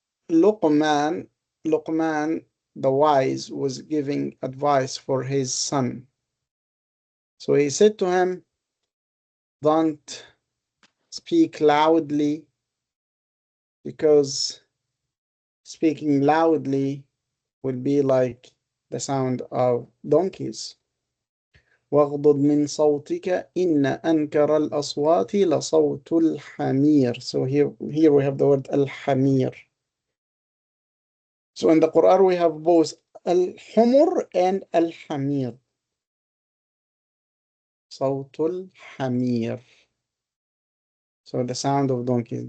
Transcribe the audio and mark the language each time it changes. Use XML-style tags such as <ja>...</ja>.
<en>Luqman, Luqman, the wise, was giving advice for his son. So he said to him, don't speak loudly, because speaking loudly will be like the sound of donkeys.</en> <ar>واغضض من صوتك إن أنكر الأصوات لصوت الحمير.</ar> <en>So here we have the word الحمير. So in the Quran we have both الحمر and الحمير.</en> <ar>صوت الحمير.</ar> <en>So the sound of donkeys.</en>